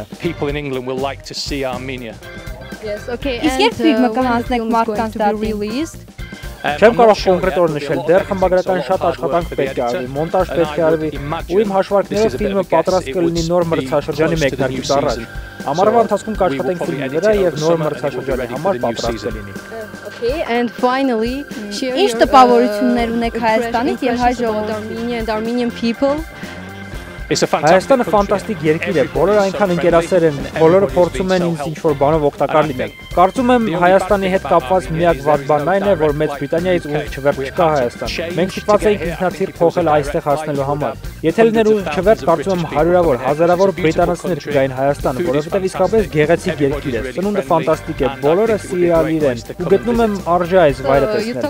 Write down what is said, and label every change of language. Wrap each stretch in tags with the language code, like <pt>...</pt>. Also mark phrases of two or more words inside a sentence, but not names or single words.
<en>People in England will like to see Armenia. Yes, okay.</en> <hy>Իսկ երբ ֆիլմը կհանձնեք մարդկանց դատին։ Չեմ կարող կոնկրետ օր նշել, դեռ խմբագրական շատ աշխատանք պետք է արվի, մոնտաժ պետք է արվի, ու իմ հաշվարկներով ֆիլմը պատրաստ կլինի նոր մրցաշրջանի մեկնարկից առաջ։ Ամառվա ընթացքում կաշխատենք ֆիլմի վրա եւ նոր մրցաշրջանի համար պատրաստ կլինի։</hy> <en>Okay, and finally,</en> <hy>ինչ տպավորություններ ունեք Հայաստանից եւ հայ ժողովրդի</hy> <en>and Armenian people? It's a</en> <hy>Հայաստանը</hy> <en>fantastic</en> <hy>ֆանտաստիկ երկիր է,</hy> <en>country.</en> <hy>բոլորը այնքան ընկերասեր են, բոլորը փորձում են ինձ ինչ-որ բանով օգտակար լինել։ Կարծում եմ Հայաստանի հետ կապված միակ վատ բանն այն է, որ Մեծ Բրիտանիայից ուղիղ չվերջ չկա Հայաստան։ Մենք ստիպված էինք ինքնաթիռ փոխել այստեղ հասնելու համար։ Եթե լիներ ուղիղ չվերջ, կարծում եմ հարյուրավոր, հազարավոր բրիտանացիներ կգային Հայաստան, որովհետև իսկապես գեղեցիկ երկիր է, սնունդը ֆանտաստիկ է, բոլորը սիրալիր են, ու գտնում եմ արժե այս վայրը տեսնել։</hy>